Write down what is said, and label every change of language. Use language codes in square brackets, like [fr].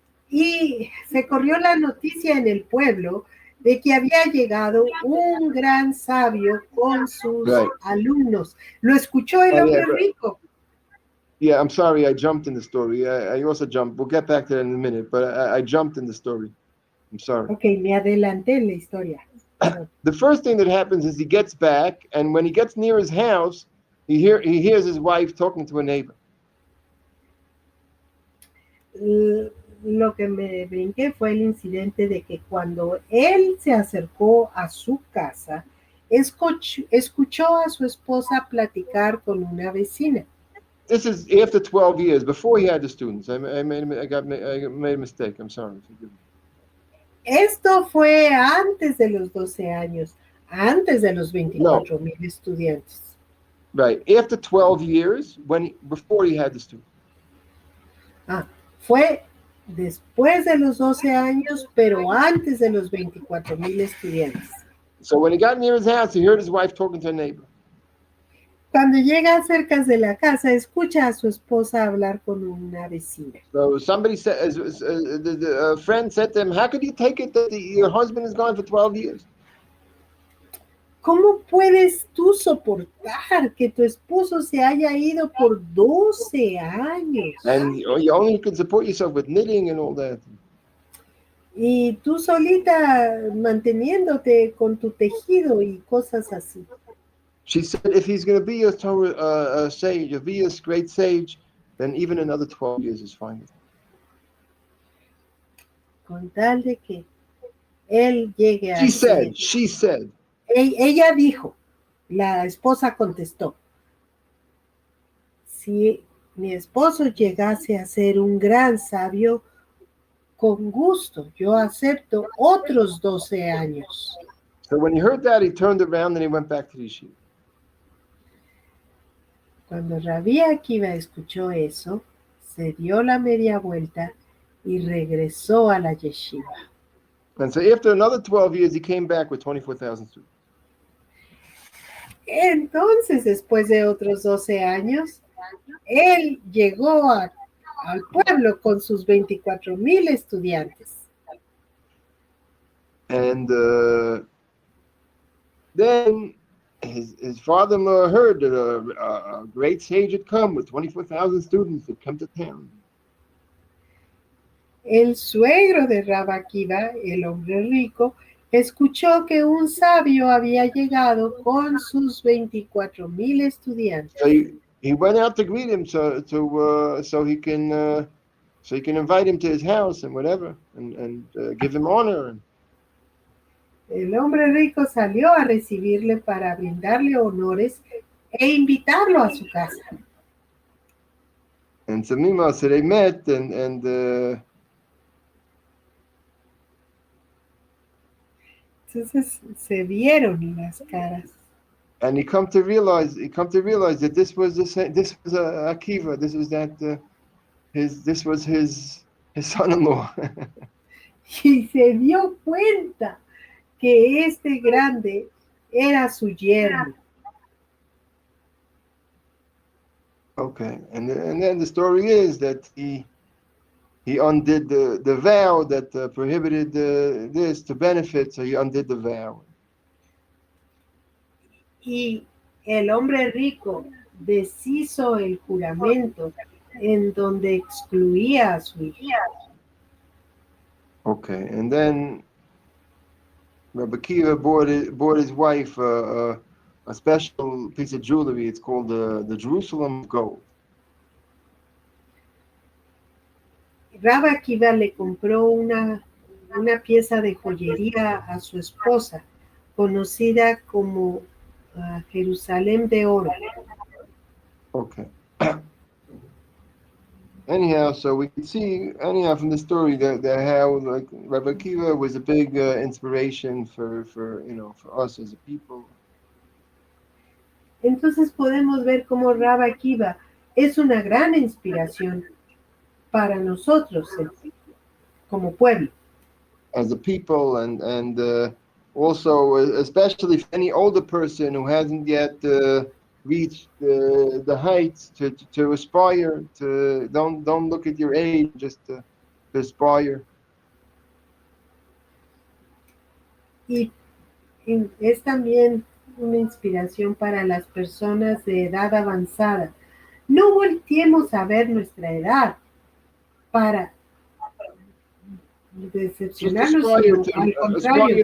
[es] Y se corrió la noticia en el pueblo de que había llegado un gran sabio con sus alumnos. Lo escuchó el hombre rico. [en] Yeah, I'm sorry, I jumped in the story. I also jumped. We'll get back to that in a minute, but I jumped in the story. I'm sorry. [es] Okay, me adelanté en la historia. [en] The first thing that happens is he gets back, and when he gets near his house, he hears his wife talking to a neighbor. [es] Lo que me brinqué fue el incidente de que cuando él se acercó a su casa, escuchó a su esposa platicar con una vecina. [en] This is after 12 years, before he had the students. I made a mistake. I'm sorry. Forgive me. [es] Esto fue antes de los 12 años, antes de los 24,000 estudiantes. [en] Right, after 12 years, before he had the students. [es] Fue después de los 12 años, pero antes de los 24,000 estudiantes. [en] So when he got near his house, he heard his wife talking to a neighbor. [es] Cuando llega cerca de la casa, escucha a su esposa hablar con una vecina. [en] So somebody said, a friend said to him, "How could you take it that your husband is gone for 12 years?" [es] ¿Cómo puedes tú soportar que tu esposo se haya ido por 12 años? [en] And you only can support yourself with knitting and all that. [es] Y tú solita manteniéndote con tu tejido y cosas así. [en] She said, if he's going to be a sage, if he is a great sage, then even another 12 years is fine. [es] Con tal de que él llegue a... [en] She said. [es] Ella dijo, la esposa contestó, si mi esposo llegase a ser un gran sabio, con gusto, yo acepto otros 12 años. [en] So when he heard that, he turned around and he went back to the yeshiva. [es] Cuando Rabbi Akiva escuchó eso, se dio la media vuelta y regresó a la yeshiva. [en] And so after another 12 years, he came back with 24,000 students. [es] Entonces, después de otros 12 años, él llegó al pueblo con sus 24,000 estudiantes. [en] And then his father-in-law heard that a great sage had come with 24,000 students that come to town. [es] El suegro de Rabbi Akiva, el hombre rico, escuchó que un sabio había llegado con sus 24,000 estudiantes. [en] So he went out to greet him, so he can invite him to his house and whatever, and give him honor. [es] El hombre rico salió a recibirle para brindarle honores e invitarlo a su casa. [en] And so meanwhile, so they met and [es] entonces se vieron las caras. [en] And he come to realize that this was Akiva, this was his son-in-law. [es] Y se dio cuenta que este grande era su yerno. [en] Okay, and then the story is that he undid the vow that prohibited this to benefit, so he undid the vow. [es] Y el hombre rico deshizo el juramento en donde excluía a su hija. [en] Okay, and then Rabbi Kiva bought his wife a special piece of jewelry. It's called the Jerusalem gold. [es] Rabbi Akiva le compró una pieza de joyería a su esposa, conocida como Jerusalén de oro. [en] Okay. Anyhow, so we can see from the story that how like Rabbi Akiva was a big inspiration for us as a people. [es] Entonces podemos ver cómo Rabbi Akiva es una gran inspiración para nosotros como pueblo. [en] As a people, and also especially for any older person who hasn't yet reached the heights to aspire to, don't look at your age, just to aspire. [es] Y es también una inspiración para las personas de edad avanzada. No volteemos a ver nuestra edad para decepcionarnos, sino al contrario,